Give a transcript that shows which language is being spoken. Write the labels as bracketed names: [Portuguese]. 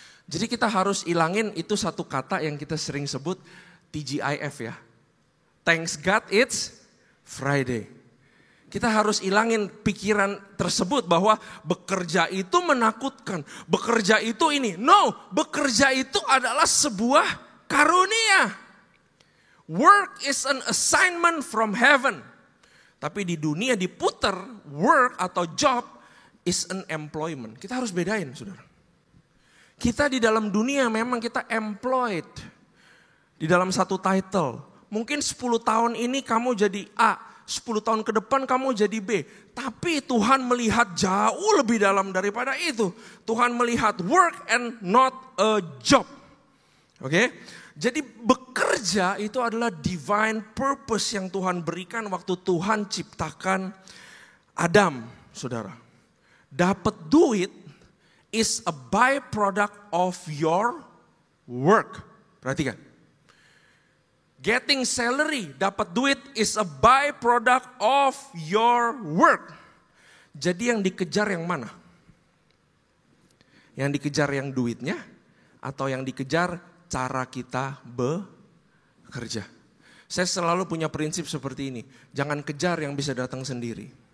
[Indonesian] Jadi kita harus ilangin itu satu kata yang kita sering sebut TGIF ya. [English] Thanks God it's Friday. [Indonesian] Kita harus ilangin pikiran tersebut bahwa bekerja itu menakutkan. Bekerja itu ini. No, bekerja itu adalah sebuah karunia. [English] Work is an assignment from heaven. [Indonesian] Tapi di dunia diputer, work atau [English] job is an employment. [Indonesian] Kita harus bedain, saudara. Kita di dalam dunia memang kita employed. Di dalam satu title. Mungkin 10 tahun ini kamu jadi A, 10 tahun ke depan kamu jadi B. Tapi Tuhan melihat jauh lebih dalam daripada itu. Tuhan melihat [English] work and not a job. [Indonesian] Oke? Jadi bekerja itu adalah divine purpose yang Tuhan berikan waktu Tuhan ciptakan Adam, saudara. Dapat duit [English] is a byproduct of your work. [Indonesian] Perhatikan. [English] Getting salary, [Indonesian] dapat duit [English] is a byproduct of your work. [Indonesian] Jadi yang dikejar yang mana? Yang dikejar yang duitnya atau yang dikejar cara kita bekerja? Saya selalu punya prinsip seperti ini. Jangan kejar yang bisa datang sendiri.